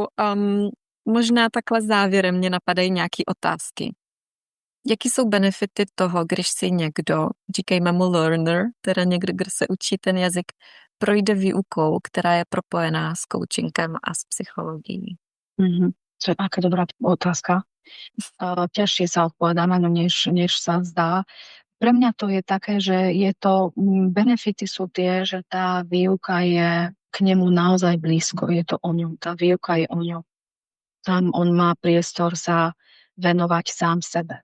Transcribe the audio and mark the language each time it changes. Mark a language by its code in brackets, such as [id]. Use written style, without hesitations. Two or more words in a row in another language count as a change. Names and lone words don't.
[cs] Možná takhle závěrem mě napadají nějaké otázky. Jaký jsou benefity toho, když si někdo, říkejme mu learner, teda někdo, kdo se učí ten jazyk, projde výukou, která je propojená s coachingem a s psychologií? [sk] To je aká dobrá otázka. Ťažšie sa odpovedá na ňu, než sa zdá. Pre mňa to je také, že benefity sú tie, že tá výuka je k nemu naozaj blízko. Je to o ňom. Tá výuka je o ňom. Tam on má priestor sa venovať sám sebe.